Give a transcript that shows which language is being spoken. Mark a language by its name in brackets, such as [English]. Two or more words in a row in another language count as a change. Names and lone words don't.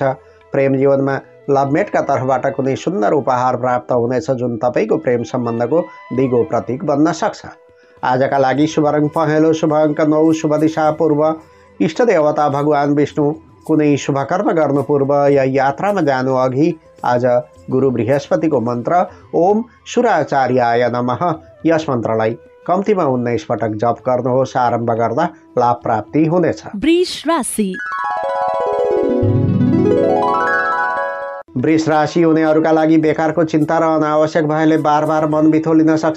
[Nepali] प्रेम जीवनमा लभमेटका तर्फबाट कुनै सुन्दर उपहार प्राप्त हुनेछ जुन तपाईँको प्रेम सम्बन्धको दिगो प्रतीक बन्न सक्छ। आजका लागि शुभ रङ पहेँलो, शुभ अङ्क 9, शुभ दिशा पूर्व, इष्ट देवता भगवान विष्णु। कुनै शुभ कर्म गर्नु पूर्व या यात्रामा जानु अघि आज गुरु बृहस्पतिको मन्त्र [Sanskrit] ओम सुराचार्याय नमः [Nepali] यस मन्त्रलाई कम्तीमा 19 पटक जप गर्नुहोस्। आरम्भ गर्दा लाभ प्राप्ति हुनेछ। वृष राशि वृष राशि हुनेहरूका लागि बेकारको चिन्ता र अनावश्यक भयले बार मन बिथोलिन सक्छ।